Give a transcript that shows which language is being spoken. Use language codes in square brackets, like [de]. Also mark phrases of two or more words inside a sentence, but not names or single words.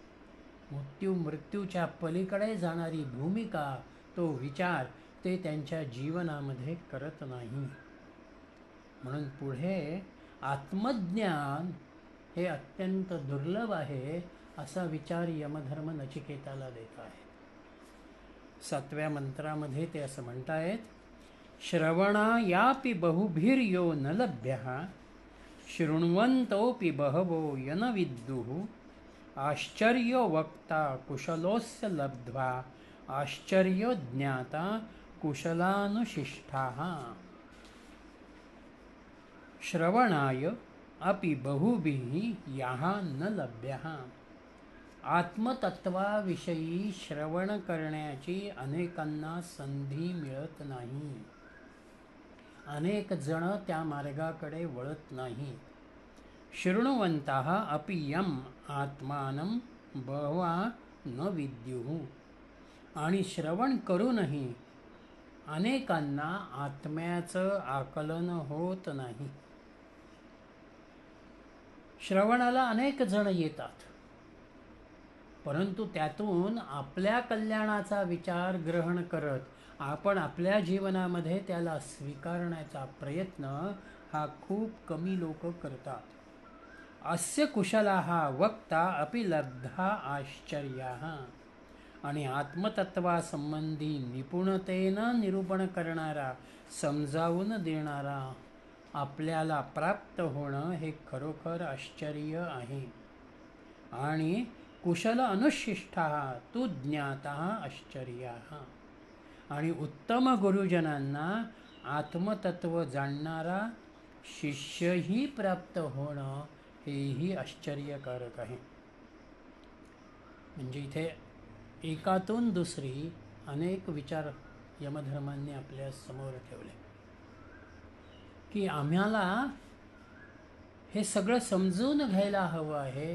[mr] मृत्यूच्या पलीकडे जाणारी भूमिका, तो विचार ते त्यांच्या जीवनामध्ये करत नाही. म्हणून पुढे आत्मज्ञान हे अत्यंत दुर्लभ आहे असा विचार यमधर्म नचिकेताला देत आहे. 7व्या मंत्रामध्ये ते असं म्हणतायत, [sa] श्रवणा यापि बहुभिर्यो न लभ्यः शृण्वन्तोऽपि बहवो यन विद्युः आश्चर्यो वक्ता कुशलोस्य लब्ध्वा आश्चर्यो ज्ञाता कुशलानुशिष्टाः. श्रवणाय अपि बहुभिः याः न लभ्यः. [mr] आत्मतत्वाविषयी श्रवण करण्याची अनेकांना संधी मिळत नाही. अनेक जण त्या मार्गाकडे वळत नाही. [sa] शृण्वन्तः अपि यम आत्मानं बहवा न विद्युः. [mr] आणि श्रवण करूनही अनेकांना आत्म्याचं आकलन होत नाही. श्रवणाला अनेक जण येतात, परंतु त्यातून आपल्या कल्याणाचा विचार ग्रहण करत आपण आपल्या जीवनामध्ये त्याला स्वीकारण्याचा प्रयत्न हा खूप कमी लोक करतात. [sa] अस्य कुशलाः वक्ता अपि लब्धा आश्चर्याः. [mr] आणि आत्मतत्वासंबंधी निपुणतेनं निरूपण करणारा, समजावून देणारा आपल्याला प्राप्त होणं हे खरोखर आश्चर्य आहे. [sa] आणि कुशल अनुशिष्टाः तु ज्ञाताः आश्चर्याः. [mr] आणि उत्तम गुरुजनांना आत्मतत्व जाणणारा शिष्यही प्राप्त होणं हेही आश्चर्यकारक आहे. म्हणजे इथे एकातून दुसरी अनेक विचार यमधर्मांनी आपल्या समोर ठेवले की आम्हाला हे सगळं समजून घ्यायला हवं आहे.